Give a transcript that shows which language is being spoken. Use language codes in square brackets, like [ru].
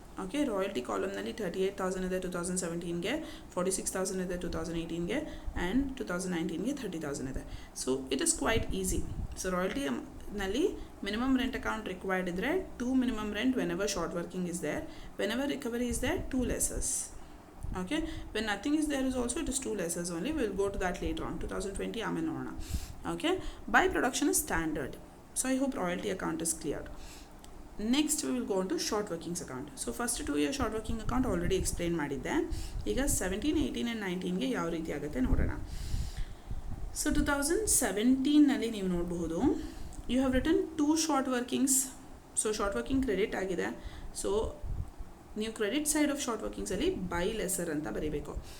[kn] Okay, royalty ಕಾಲಮ್ನಲ್ಲಿ 38,000 ಇದೆ 2017ಗೆ, 46,000 ಇದೆ 2018ಗೆ, and 2019ಗೆ 30,000 ಇದೆ. [en] So it is quite easy. So ರಾಯಲ್ಟಿನಲ್ಲಿ minimum rent account required ಇದ್ದರೆ to minimum rent whenever short working is there, whenever recovery is there to lessors. Okay, when nothing is there is also it is two lessers only. We will go to that later on. 2020 [kn] ಆಮೇಲೆ ನೋಡೋಣ. [en] Okay, by production is standard. So I hope royalty account is cleared. Next we will go on to short workings account. So first 2 year short working account already explain ಮಾಡಿದ್ದೆ. [kn] ಈಗ 17, 18 and 19ಗೆ ಯಾವ ರೀತಿ ಆಗುತ್ತೆ ನೋಡೋಣ. So 2017ನಲ್ಲಿ ನೀವು ನೋಡಬಹುದು, [en] You have written two short workings. [kn] So short working credit ಆಗಿದೆ. So ನೀವು credit side of short ವರ್ಕಿಂಗ್ಸಲ್ಲಿ by lesser ಅಂತ ಬರೀಬೇಕು.